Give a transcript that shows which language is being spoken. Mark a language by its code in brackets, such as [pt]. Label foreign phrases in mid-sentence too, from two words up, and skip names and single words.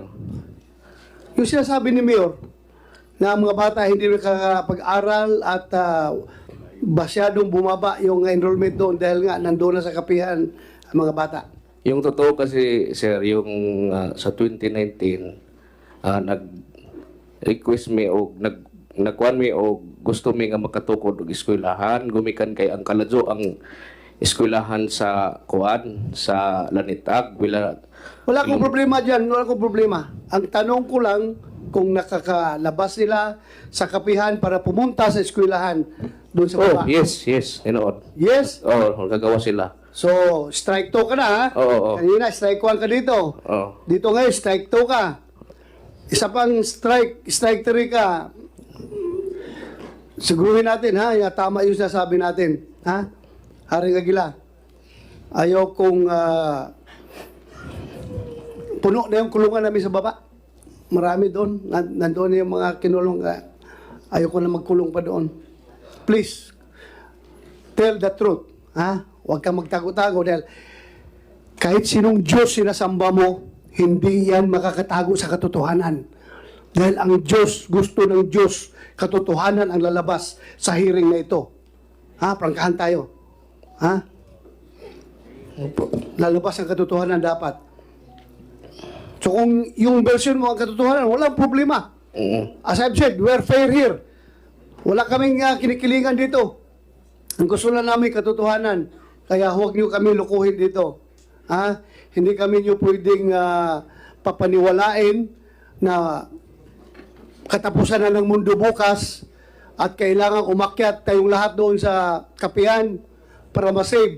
[tl] Yung sinasabi ni Mayor na ang mga bata hindi nakakapag-aral at masyadong bumaba yung enrollment doon dahil nga nandoon na sa kapihan ang mga bata. Yung totoo kasi, sir, yung sa 2019, [ceb] nag-request me o nagkuhan mi o gusto mi nga makatukod og eskwelahan, gumikan kay ang kaladyo ang eskwelahan sa kuan sa Lanitag, [tl] Wala akong problema dyan, wala akong problema. Ang tanong ko lang kung nakakalabas sila sa kapihan para pumunta sa eskwelahan doon sa Oh, baba. [ceb] yes, tinuod. [tl] Yes? Oh, gagawa sila. So, strike 2 ka na ha? Oo. Kanina, strike 1 ka dito. Oh. Dito ngayon, strike 2 ka. Isa pang strike 3 ka. Siguruhin natin ha, tama yung sinasabi natin. Ha? Haring Aguila, ayaw kong puno na yung kulungan namin sa baba. Marami doon. Nandoon yung mga kinulong. Ayaw ko na magkulong pa doon. [en] Please, tell the truth. [tl] Ha? Huwag kang magtago-tago dahil kahit sinong Diyos sinasamba mo, hindi yan makakatago sa katotohanan. Dahil ang Diyos, gusto ng Diyos, katotohanan ang lalabas sa hearing na ito. Ha? Prangkahan tayo. Ha? Lalabas ang katotohanan dapat. So kung yung version mo ang katotohanan, walang problema. [en] As I've said, we're fair here. [tl] Wala kaming kinikilingan dito. Ang gusto na namin katotohanan. Kaya huwag niyo kami lukuhin dito. Ha? Hindi kami niyo pwedeng papaniwalain na katapusan na ng mundo bukas at kailangan umakyat tayong lahat doon sa kapihan para masave.